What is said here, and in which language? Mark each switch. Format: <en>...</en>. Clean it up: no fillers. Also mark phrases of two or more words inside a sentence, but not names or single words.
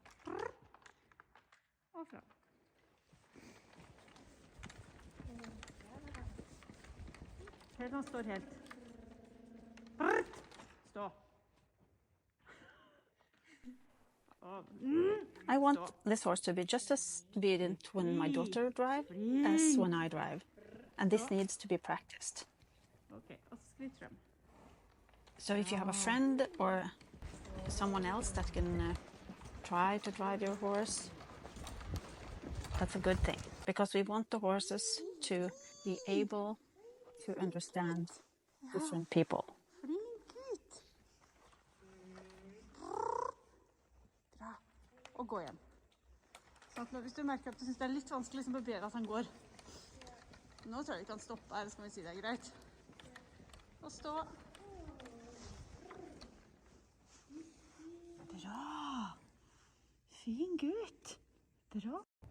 <no>Og fra. Helt han står helt. Stå.</no> <en>I want this horse to be just as obedient when my daughter drives as when I drive, and this needs to be practiced.</en> <no>Okay, og skritt frem.</no> <en>So if you have a friend or someone else that can try to drive your horse, that's a good thing, because we want the horses to be able to understand different people.</en> <no>Flink gutt. Bra. Og gå igjen. Sånn at hvis du merker at du synes det er litt vanskelig, så ber at han går. Nå tror jeg vi kan stoppe her, så skal vi si det er greit. Og stå. Bra. Fin gutt. Bra.</no>